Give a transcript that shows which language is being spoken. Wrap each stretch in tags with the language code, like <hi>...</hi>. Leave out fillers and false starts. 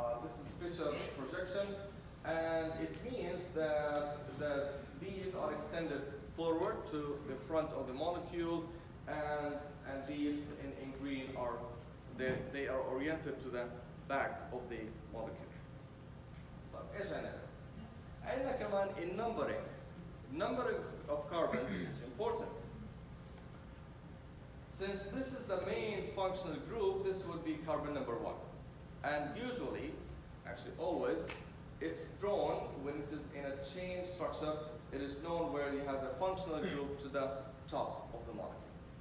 <en>This is Fisher projection, and it means that these are extended forward to the front of the molecule, and these in green are they are oriented to the back of the molecule.</en> <ar>طب ايش هنعمل؟ عندنا كمان النمبرينج.</ar> <en>Numbering of carbons is important. Since this is the main functional group, this would be carbon number 1. And usually, actually always, it's drawn when it is in a chain structure. It is known where you have the functional group to the top of the molecule.</en>